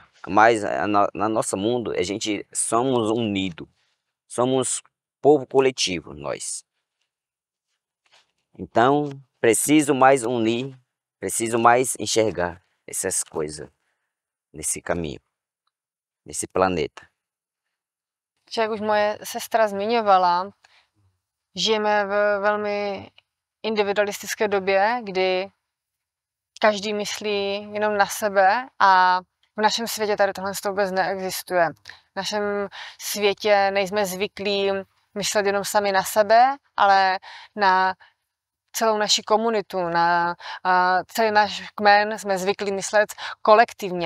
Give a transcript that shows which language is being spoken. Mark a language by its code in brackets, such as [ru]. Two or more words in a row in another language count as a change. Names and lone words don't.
[pt] Mas na nosso mundo a gente somos unidos, somos povo coletivo, nós. Então preciso mais unir, preciso mais enxergar essas coisas nesse caminho, nesse planeta. [cs] Jak už moje sestra zmiňovala, žijeme v velmi individualistické době, kdy každý myslí jenom na sebe, a v našem světě tady tohle vůbec neexistuje. V našem světě nejsme zvyklí myslet jenom sami na sebe, ale na celou naši komunitu, na celý náš kmen jsme zvyklí myslet kolektivně.